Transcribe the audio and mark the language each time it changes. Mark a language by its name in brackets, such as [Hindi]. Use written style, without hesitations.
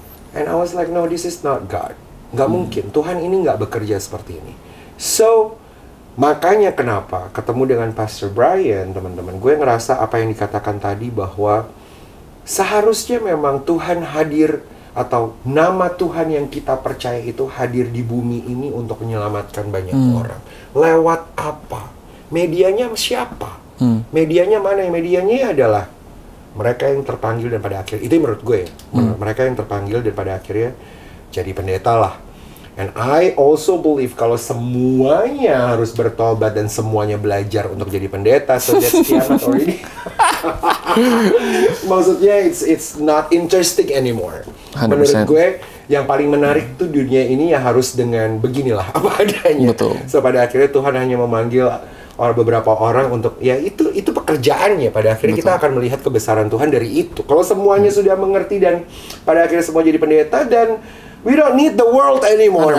[English] And I was like, no, this is not God. [Indonesian] Nggak mungkin, Tuhan ini nggak bekerja seperti ini. So, makanya kenapa ketemu dengan Pastor Brian, teman-teman, gue ngerasa apa yang dikatakan tadi, bahwa seharusnya memang Tuhan hadir, atau nama Tuhan yang kita percaya itu hadir di bumi ini untuk menyelamatkan banyak orang. Lewat apa? Medianya siapa? Medianya mana? Medianya adalah mereka yang terpanggil dan pada akhirnya, itu menurut gue, mereka yang terpanggil dan pada akhirnya jadi pendeta lah. [English] And I also believe [Indonesian] kalau semuanya harus bertobat dan semuanya belajar untuk jadi pendeta, [English] so that's [Indonesian] kiamat [English] already. [Indonesian] Maksudnya [English] it's not interesting anymore. 100%. [Indonesian] Menurut gue yang paling menarik tuh dunia ini ya harus dengan beginilah apa adanya. Betul. So pada akhirnya Tuhan hanya memanggil beberapa orang untuk, ya itu pekerjaannya. Pada akhirnya kita akan melihat kebesaran Tuhan dari itu. Kalau semuanya sudah mengerti dan pada akhirnya semua jadi pendeta, dan [English] we don't need the world anymore,